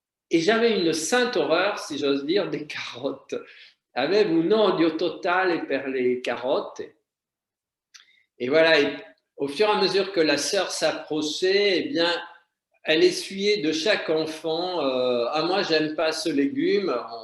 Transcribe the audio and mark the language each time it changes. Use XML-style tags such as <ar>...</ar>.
<fr>Et j'avais une sainte horreur, si j'ose dire, des carottes.</fr> <it>Avevo un odio totale per</it> <fr>les carottes. Et voilà, et au fur et à mesure que la sœur s'approchait, eh bien, elle essuyait de chaque enfant ah, moi, j'aime pas ce légume.</fr>